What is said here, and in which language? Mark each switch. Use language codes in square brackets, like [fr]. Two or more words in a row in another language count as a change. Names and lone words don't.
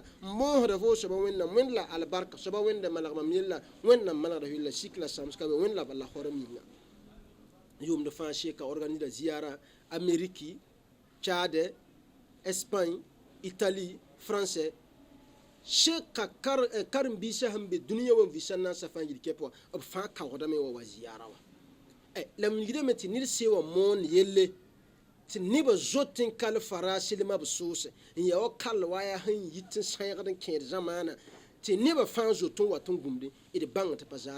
[mos] n moosda fo soaba wẽnnaam wẽnd la albarka soaba wẽnde malgmam yella wẽnnaam malgda fɩ la sik la sãmska be wẽnd la bala horem yĩnga yʋʋmd fãa seka organisa ziara ameriki tchade espagne italie français seka karen-biisã sẽn be dũniyã wã vɩsa n na n sa fãa yir kɛp wã b fãa kaoodame wa ziara wã la m yidame tɩ ned see wã moon yelle tɩ nebã zot n kal farasilmã b soose n ya wa kall wa yaa sẽn yit n sãyegd n kẽed zamaana tɩ nebã fãa zot n wat n gũmde d bãng tɩ pa zaalem